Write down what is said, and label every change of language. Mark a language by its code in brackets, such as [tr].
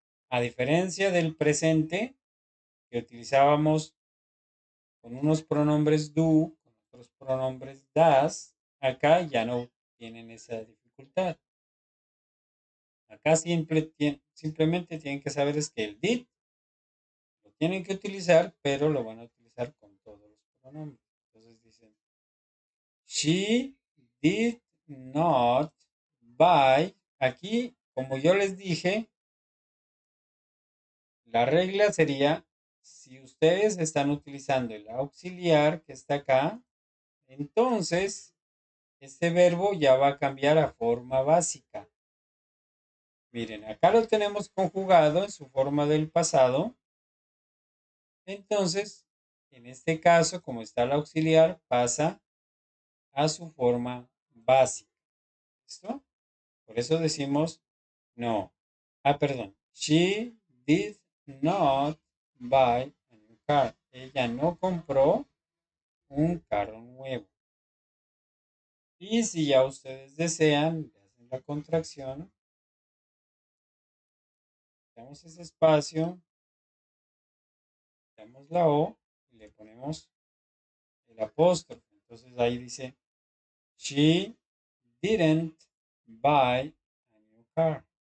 [es] A diferencia del presente, que utilizábamos con unos pronombres do, con otros pronombres das, acá ya no tienen esa dificultad. Acá simplemente tienen que saber es que el did lo tienen que utilizar, pero lo van a utilizar con todos los pronombres. Entonces dicen, [en] she did not buy. [es] Aquí, como yo les dije, la regla sería, si ustedes están utilizando el auxiliar que está acá, entonces este verbo ya va a cambiar a forma básica. Miren, acá lo tenemos conjugado en su forma del pasado. Entonces, en este caso, como está el auxiliar, pasa a su forma básica. ¿Listo? Por eso decimos no. Perdón. [en] She did not buy a new car. [es] Ella no compró un carro nuevo. Y si ya ustedes desean, le hacen la contracción, damos ese espacio, damos la O y le ponemos el apóstrofe. Entonces ahí dice, [en] she didn't buy a new car.